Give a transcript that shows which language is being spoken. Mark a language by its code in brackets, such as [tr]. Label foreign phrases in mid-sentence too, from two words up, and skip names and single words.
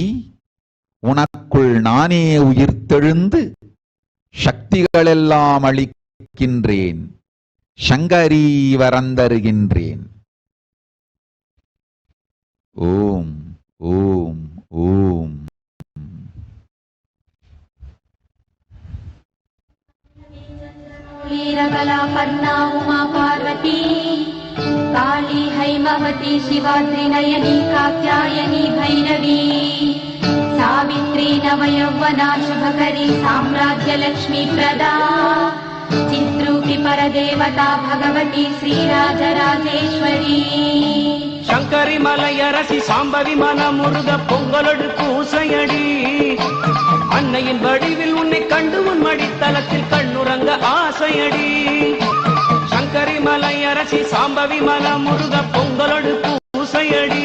[ta] உனக்குள் நானே உயிர்த்தெழுந்து சக்திகளெல்லாம் அளிக்கின்றேன். சங்கரி வரந்தருகின்றேன். ஓம் ஓம் ஓம். [sa] वीरकलापर्णा उमा पार्वती काली हैमवती शिवाद्रिनयनी कात्यायनी भैरवी सावित्री नवयौवना शुभकरी साम्राज्यलक्ष्मी प्रदा चिद्रूपी परदेवता भगवती श्रीराजराजेश्वरी [ta] சங்கரி மலையரசி சாம்பவி மனமுருக பொங்கலொடு பூசையடி. அன்னையின் வடிவில் உன்னை கண்டு உன் மடித்தலத்தில் கண்ணுறங்க ஆசையடி. சங்கரி மலையரசி சாம்பவி மனமுருக பொங்கலொடு பூசையடி.